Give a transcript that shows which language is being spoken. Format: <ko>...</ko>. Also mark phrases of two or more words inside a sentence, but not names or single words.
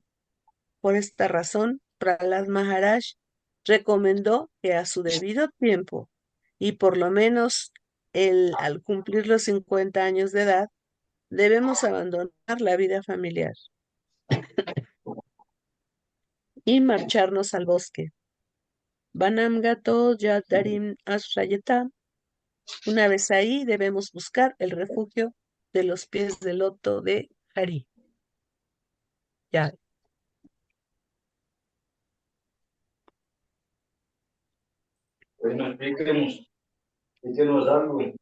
<es>Por esta razón, Prahlad Maharaj recomendó que a su debido tiempo, y por lo menos al cumplir los 50 años de edad, debemos abandonar la vida familiar y marcharnos al bosque.</es> <sa>Vanam gato yadarim ashrayata.</sa> <es>Una vez ahí, debemos buscar el refugio de los pies del loto de Hari. Ya, Bueno, explíquenos algo.</es>